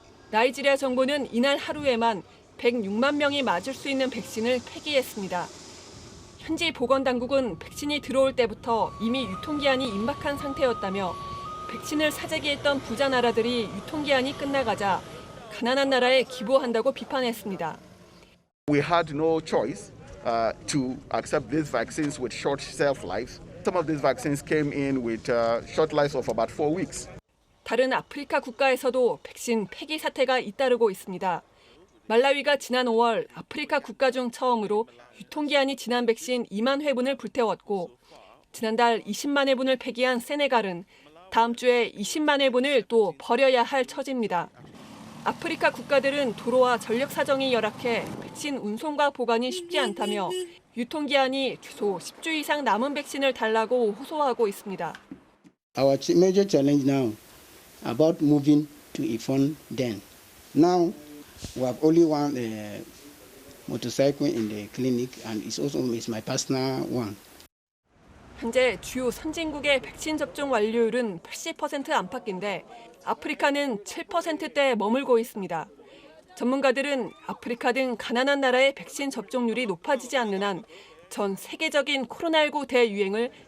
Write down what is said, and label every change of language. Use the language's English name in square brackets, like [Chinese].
[Korean] 나이지리아 정부는 이날 하루에만 106만 명이 맞을 수 있는 백신을 폐기했습니다. 현지 보건당국은 백신이 들어올 때부터 이미 유통기한이 임박한 상태였다며 백신을 사재기했던 부자 나라들이 유통기한이 끝나가자 가난한 나라에 기부한다고 비판했습니다. [English] We had no choice to accept these vaccines with short shelf lives. Some of these vaccines came in with short lives of about 4 weeks. [Korean] 다른 아프리카 국가에서도 백신 폐기 사태가 잇따르고 있습니다. 말라위가 지난 5월 아프리카 국가 중 처음으로 유통기한이 지난 백신 2만 회분을 불태웠고 지난달 20만 회분을 폐기한 세네갈은 다음 주에 20만 회분을 또 버려야 할 처지입니다. 아프리카 국가들은 도로와 전력 사정이 열악해 백신 운송과 보관이 쉽지 않다며 유통기한이 최소 10주 이상 남은 백신을 달라고 호소하고 있습니다. [English] Our major challenge now about moving to iPhone then. Now we have only one motorcycle in the clinic and it's my personal one. [Korean] 현재 주요 선진국의 백신 접종 완료율은 80% 안팎인데 아프리카는 7%대에 머물고 있습니다. 전문가들은 아프리카 등 가난한 나라의 백신 접종률이 높아지지 않는 한 전 세계적인 코로나19 대유행을